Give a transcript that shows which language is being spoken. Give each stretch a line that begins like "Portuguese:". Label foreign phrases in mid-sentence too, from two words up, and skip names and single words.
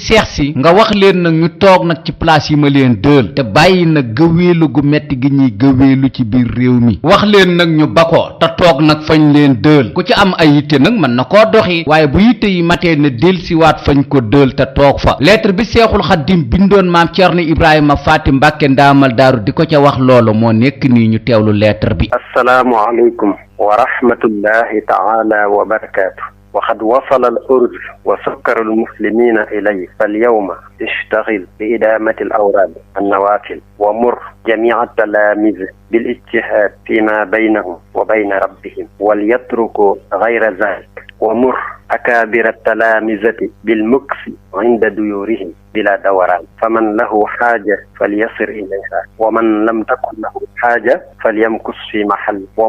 Wolof: seex si nga wax leen nag ñu toog nag ci place yi ma leen dël te bàyyi nag gëweelu gu metti gi ñuy gëweelu ci biir réew mi wax leen nag ñu bako te toog nag fañ leen dël ku ci am ay yitte nag mën na koo doxi waaye bu yitte yi matee ne del siwaat fañ ko dël te toog fa lettre bi Seexul Xaddim bindoon maam Thierno Ibrahima Faty Mbacke ndaamal daaru di ko ca wax loolu moo nekk nii ñu teewlu lettre bi.
Arabic: السلام عليكم ورحمة الله تعالى وبركاته. وقد وصل الأرز وسكر المسلمين إليه فاليوم اشتغل بإدامة الأوراد النوافل ومر جميع التلاميذ بالاجتهاد فيما بينهم وبين ربهم وليتركوا غير ذلك ومر أكابر التلامذة بالمكث عند ديورهم بلا دوران فمن له حاجة فليصر إليها ومن لم تكن له حاجة فليمكث في محل